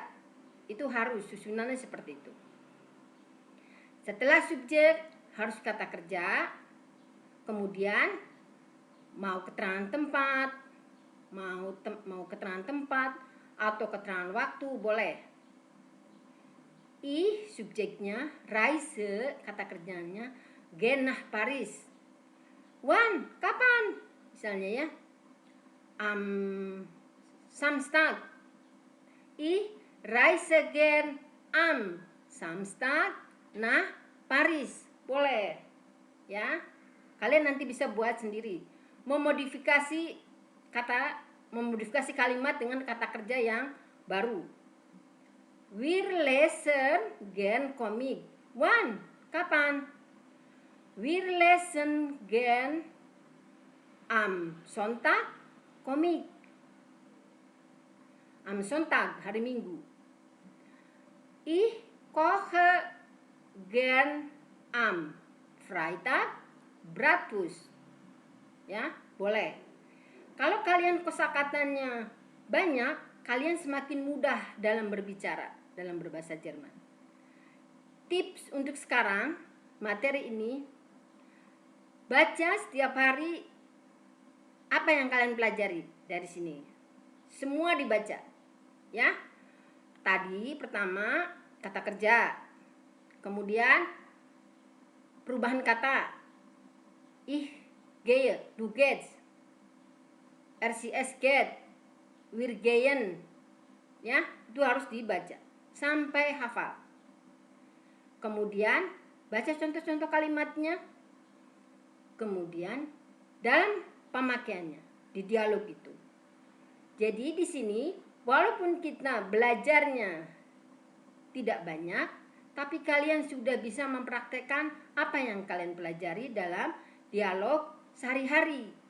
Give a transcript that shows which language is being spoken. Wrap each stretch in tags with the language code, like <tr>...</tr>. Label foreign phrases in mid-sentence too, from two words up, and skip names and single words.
<id>Itu harus susunannya seperti itu. Setelah subjek harus kata kerja. Kemudian mau keterangan tempat, mau keterangan tempat atau keterangan waktu boleh. Subjeknya, reise kata kerjanya,</id> <de>gern nach Paris. Wann?</de> <id>Kapan? Misalnya ya,</id> <de>Samstag. Reise gern am Samstag nach Paris.</de> <id>Boleh. Ya. Kalian nanti bisa buat sendiri. Memodifikasi kalimat dengan kata kerja yang baru.</id> <de>Wir lesen gern Komik. Wann? Kapan? Wir lesen gern am Sonntag Komik. Am Sonntag,</de> <id>hari Minggu.</id> <de>Ich koche gern am Freitag Bratwurst.</de> <id>Ya, boleh. Kalau kalian kosakatanya banyak, kalian semakin mudah dalam berbicara, dalam berbahasa Jerman. Tips untuk sekarang, materi ini, baca setiap hari apa yang kalian pelajari dari sini. Semua dibaca. Ya. Tadi pertama kata kerja. Kemudian perubahan kata.</id> <de>Ich gehe, du gehst. RCS geht, wir gehen.</de> <id>Ya, itu harus dibaca sampai hafal. Kemudian baca contoh-contoh kalimatnya. Kemudian dalam pemakaiannya di dialog itu. Jadi di sini walaupun kita belajarnya tidak banyak, tapi kalian sudah bisa mempraktekkan apa yang kalian pelajari dalam dialog sehari-hari.</id>